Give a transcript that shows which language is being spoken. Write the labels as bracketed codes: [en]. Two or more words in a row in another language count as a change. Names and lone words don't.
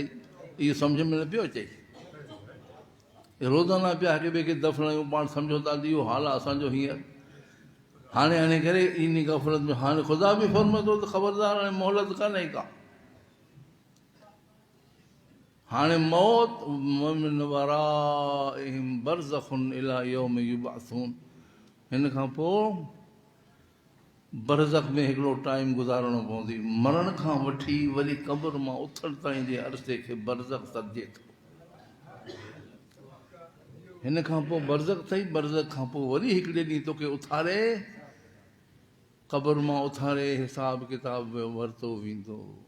[sd] इहो सम्झ में न पियो अचे। रोज़ाना पिया हिक ॿिए खे दफ़नायूं, पाण सम्झो था इहो हाल आहे असांजो हींअर। हाणे हाणे करे इन गफ़लत में हाणे ख़ुदा बि फरमाए थो त ख़बरदार हाणे मोहलत कान्हे का। हाणे मौत [ar] من ورائهم برزخ إلى يوم يبعثون, [sd] हिन खां पोइ बरज़ख में हिकिड़ो टाइम गुज़ारणो पवंदी। मरण खां वठी वरी क़ब्र मां उथण ताईं जे अरसे खे बरज़ख सॾिजे थो। हिन खां पोइ बरज़ख अथई, बरज़ख खां पोइ वरी हिकिड़े ॾींहुं तोखे उथारे, क़ब्र मां उथारे, हिसाब किताब वरितो वेंदो।